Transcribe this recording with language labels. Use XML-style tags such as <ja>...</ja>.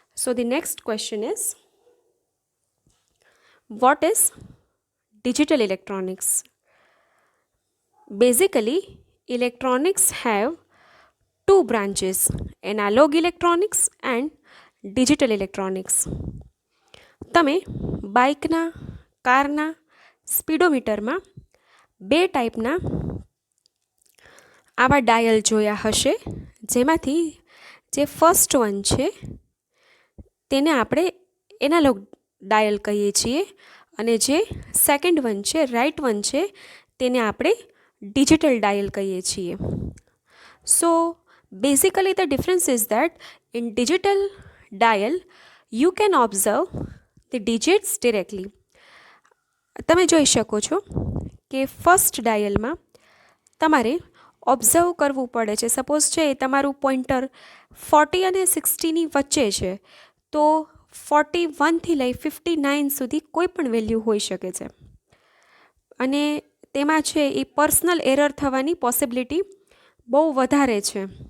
<en>So the next question is, what is digital electronics? Basically, electronics have two branches, analog electronics and digital electronics.</en> <gu>તમે બાઇકના કારના સ્પીડોમીટરમાં બે ટાઈપના આવા dial જોયા હશે, જેમાંથી જે ફર્સ્ટ વન છે તેને આપણે એનાલોગ ડાયલ કહીએ છીએ અને જે સેકન્ડ વન છે, રાઇટ વન છે, તેને આપણે ડિજિટલ ડાયલ કહીએ છીએ.</gu> <en>So basically the difference is that in digital dial you can observe the digits directly.</en> <gu>તમે જોઈ શકો છો કે ફર્સ્ટ ડાયલમાં તમારે ઓબ્ઝર્વ કરવું પડે છે. સપોઝ છે તમારું પોઈન્ટર 40 અને 60ની વચ્ચે છે, તો 41થી લઈ 59 સુધી કોઈ પણ વેલ્યુ હોઈ શકે છે અને તેમાં છે એ પર્સનલ એરર થવાની પોસિબિલિટી બહુ વધારે છે.</gu>